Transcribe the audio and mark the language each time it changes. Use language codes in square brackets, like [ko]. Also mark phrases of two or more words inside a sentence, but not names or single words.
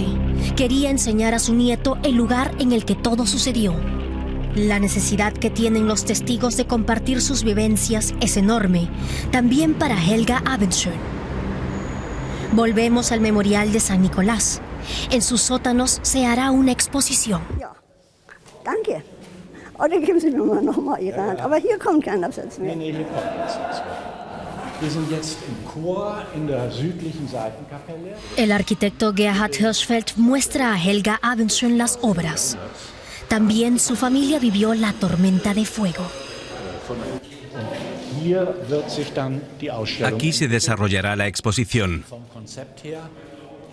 [es] Quería enseñar a su nieto el lugar en el que todo sucedió. La necesidad que tienen los testigos de compartir sus vivencias es enorme, también para Helga Abendschön. Volvemos al memorial de San Nicolás. En sus sótanos se hará una exposición. [de] Danke. Oder geben Sie mir noch mal Ihre Hand. Aber hier kommt kein Absatz mehr. Nee, hier kommt kein Absatz mehr. Wir sind jetzt im Chor in der südlichen Seitenkapelle. [es] El arquitecto Gerhard Hirschfeld muestra a Helga Abendschön las obras. También su familia vivió la tormenta de fuego. Aquí se desarrollará la exposición.